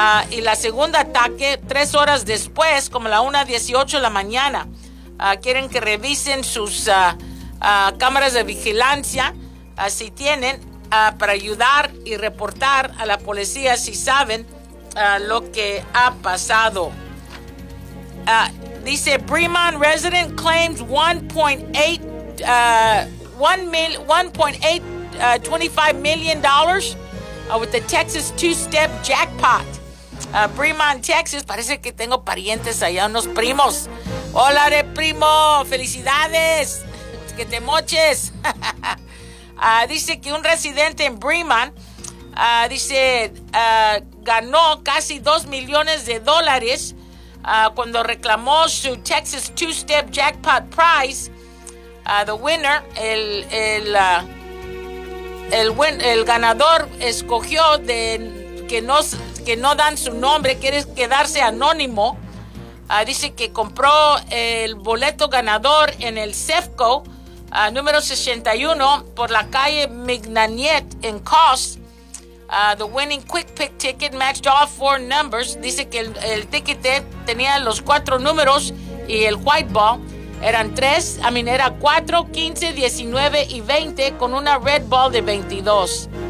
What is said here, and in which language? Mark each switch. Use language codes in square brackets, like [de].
[es] Y la segunda ataque, 3 horas después, como la 1:18 de la mañana. Quieren que revisen sus cámaras de vigilancia, si tienen, para ayudar y reportar a la policía si saben lo que ha pasado. Dice, [en] Bremont resident claims 1.825 million dollars with the Texas two-step jackpot. [es] Bremont, Texas. Parece que tengo parientes allá, unos primos. Hola, de primo. Felicidades. Que te moches. Dice que un residente en Bremont ganó casi 2 millones de dólares cuando reclamó su Texas two-step jackpot prize. [en] The winner, [es] el ganador escogió de que no dan su nombre, quiere quedarse anónimo. Dice que compró el boleto ganador en el CEFCO número 61 por la calle Mignaniet en Cost. [en] The winning quick pick ticket matched all four numbers. [es] Dice que el ticket tenía los cuatro números y el white ball. Era 4, 15, 19 y 20 con una red ball de 22.